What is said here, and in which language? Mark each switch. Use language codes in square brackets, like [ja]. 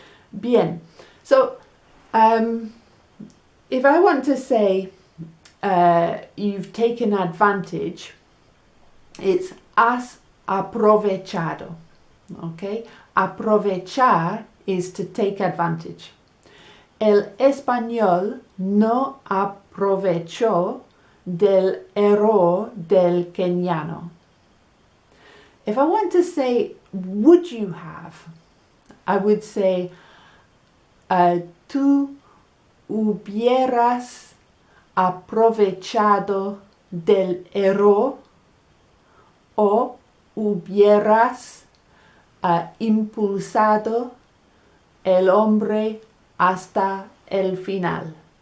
[en] Bien, so if I want to say you've taken advantage, it's [es] has aprovechado. [en] Okay? Aprovechar is to take advantage. [es] El español no aprovechó del error del keniano. [en] If I want to say, would you have? I would say, [es] tú hubieras aprovechado del error o hubieras impulsado el hombre hasta el final.